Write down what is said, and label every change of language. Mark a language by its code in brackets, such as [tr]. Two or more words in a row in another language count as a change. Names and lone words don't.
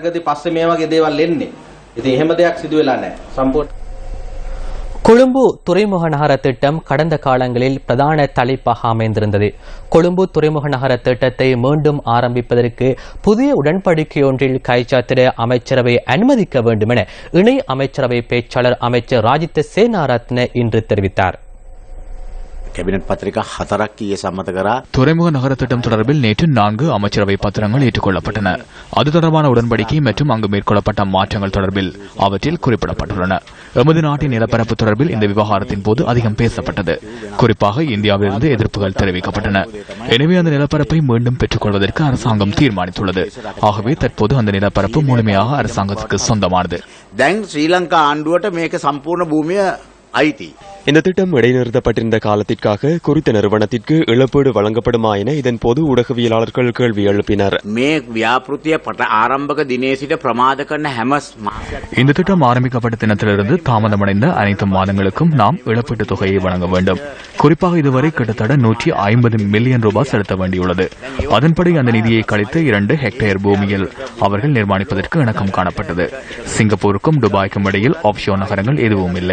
[ta] கொழும்பு துறைமுக நகர திட்டம் கடந்த காலங்களில் பிரதான தலைப்பாக அமைந்திருந்தது. கொழும்பு துறைமுக நகர திட்டத்தை மீண்டும் ஆரம்பிப்பதற்கு புதிய உடன்படிக்கை ஒன்றில் கைச்சாத்திட அமைச்சரவை அனுமதிக்க வேண்டும் என இணை அமைச்சரவை பேச்சாளர் அமைச்சர் ராஜித்த சேனாரத்ன இன்று தெரிவித்தார். [si] කැබිනට් පත්‍රිකා 4ක් ඊයේ සම්මත කරා. [ta] துறைமுக நகர திட்டம் தொடர்பில் நேற்று 4 அமைச்சரவை பத்திரங்கள் ஏற்றுக்கொள்ளப்பட்டன. அது தொடர்பான உடன்படிக்கை மற்றும் அங்கு மேற்கொள்ளப்பட்ட மாற்றங்கள் தொடர்பில் அவற்றில் குறிப்பிடப்பட்டுள்ளன. எமது நாட்டின் நிலப்பரப்பு தொடர்பில் இந்த விவகாரத்தின் போது அதிகம் பேசப்பட்டது. குறிப்பாக இந்தியாவிலிருந்து எதிர்ப்புகள் தெரிவிக்கப்பட்டன. எனவே அந்த நிலப்பரப்பை மீண்டும் பெற்றுக் கொள்வதற்கு அரசாங்கம் தீர்மானித்துள்ளது. ஆகவே தற்போது அந்த நிலப்பரப்பு முழுமையாக அரசாங்கத்திற்கு சொந்தமானது. [si] දැන් ශ්‍රී ලංකා ආණ්ඩුවට මේක සම්පූර්ණ භූමිය අයිති. [ta] இந்த திட்டம் இடைநிறுத்தப்பட்டிருந்த காலத்திற்காக குறித்த நிறுவனத்திற்கு இழப்பீடு வழங்கப்படுமா என இதன்போது ஊடகவியலாளர்கள் கேள்வி எழுப்பினர். [si] මේ ව්‍යාපෘතිය ආරම්භක දිනේ සිට ප්‍රමාද කරන හැම [ta] இந்த திட்டம் ஆரம்பிக்கப்பட்ட தினத்திலிருந்து தாமதமடைந்த அனைத்து மாதங்களுக்கும் நாம் இழப்பீட்டுத் தொகையை வழங்க வேண்டும். குறிப்பாக இதுவரை கிட்டத்தட்ட 150 மில்லியன் ரூபாய் செலுத்த வேண்டியுள்ளது. அதன்படி அந்த நிதியை கழித்து 2 ஹெக்டேர் பூமியில் அவர்கள் நிர்மாணிப்பதற்கு இணக்கம் காணப்பட்டது. சிங்கப்பூருக்கும் துபாய்க்கும் இடையில் ஆப்ஷோர் நகரங்கள் எதுவும் இல்லை.